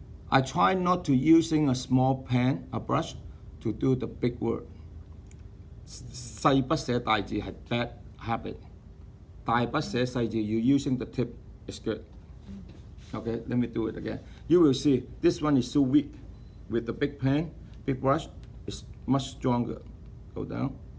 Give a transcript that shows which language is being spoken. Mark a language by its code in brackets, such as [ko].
[en] I try not to using a small pen, a brush, to do the big word. [yue] 細筆寫大字係 [en] bad habit. [yue] 大筆寫細字 [en] you using the tip is good. Okay, let me do it again. You will see this one is so weak. With the big pen, big brush, it's much stronger. Go down.